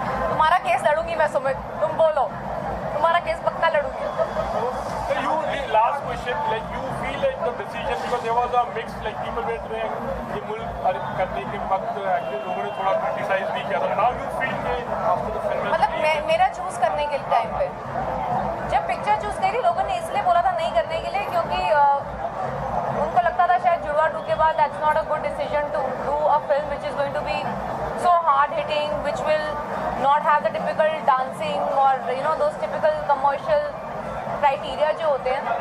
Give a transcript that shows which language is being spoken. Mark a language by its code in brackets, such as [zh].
[hi] तुम्हारा केस लड़ूंगी मैं सुमित, तुम बोलो. तुम्हारा केस पक्का लड़ूंगी. [en] So you, last question, like you feel like the decision, because there was a mix, like people were saying [hi] ये मुल्क करने के वक्त एक्चुअली लोगों ने थोड़ा क्रिटिसाइज भी किया था. [en] Now you feel कि after the film, [hi] मतलब मेरा चूज करने के टाइम पे जब पिक्चर चूज करी लोगों ने इसलिए बोला था नहीं करने के लिए क्योंकि उनको लगता था शायद जुड़वा 2 के बाद [en] that's not a good decision to do a film which is going to be so hard hitting, which will not have the typical dancing [hi] और [en] you know those typical commercial criteria [hi] जो होते हैं.